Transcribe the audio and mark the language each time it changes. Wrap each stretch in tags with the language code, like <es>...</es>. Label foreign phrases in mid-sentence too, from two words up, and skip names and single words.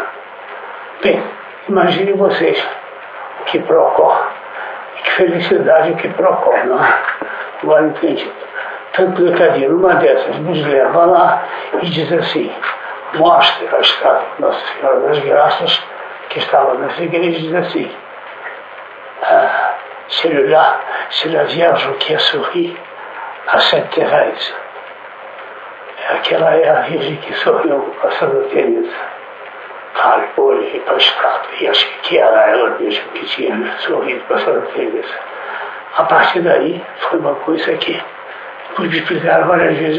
<pt>Bem, imaginem vocês o que procura, e que felicidade o que procura, não é? Agora entendido. Tanto que a numa dessas nos leva lá e diz assim, mostra a estátua de Nossa Senhora das Graças, que estava nessa igreja, diz assim,</pt> <fr>c'est la Vierge qui a souri à Sainte Thérèse.</fr> <pt>Aquela é a Virgem que sorriu a Santa Teresa. Claro, eu olhei para a estátua e achei que era ela mesmo que tinha sorrido para a Santa Teresa. A partir daí, foi uma coisa que pude explicar várias vezes.</pt>